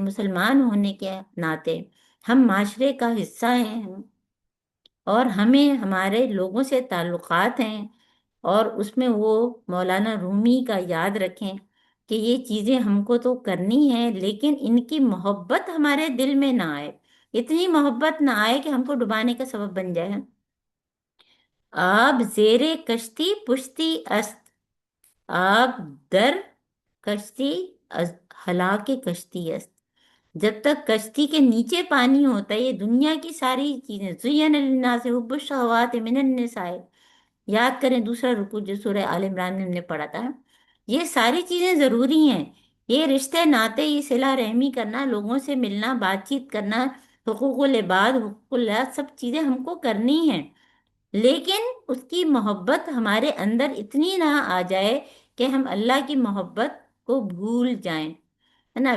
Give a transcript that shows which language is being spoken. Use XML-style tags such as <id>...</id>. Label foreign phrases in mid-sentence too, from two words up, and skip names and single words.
<ur>مسلمان ہونے کے ناطے ہم معاشرے کا حصہ ہیں، اور ہمیں ہمارے لوگوں سے تعلقات ہیں، اور اس میں وہ مولانا رومی کا یاد رکھیں کہ یہ چیزیں ہم کو تو کرنی ہے، لیکن ان کی محبت ہمارے دل میں نہ آئے، اتنی محبت نہ آئے کہ ہم کو ڈبانے کا سبب بن جائے۔</ur> <fa>آب زیر کشتی پشتی است، آب در کشتی از ہلاک کشتی است۔</fa> <ur>جب تک کشتی کے نیچے پانی ہوتا ہے، یہ دنیا کی ساری چیزیں،</ur> <ar>زین للناس حب الشہوات من النساء،</ar> <ur>یاد کریں دوسرا رکوع جو سورہ آل عمران میں ہم نے پڑھا تھا، یہ ساری چیزیں ضروری ہیں، یہ رشتے ناطے، یہ صلہ رحمی کرنا، لوگوں سے ملنا، بات چیت کرنا، حقوق العباد، حقوق اللہ، سب چیزیں ہم کو کرنی ہیں، لیکن اس کی محبت ہمارے اندر اتنی نہ آ جائے کہ ہم اللہ کی محبت کو بھول جائیں، ہے نا۔</ur>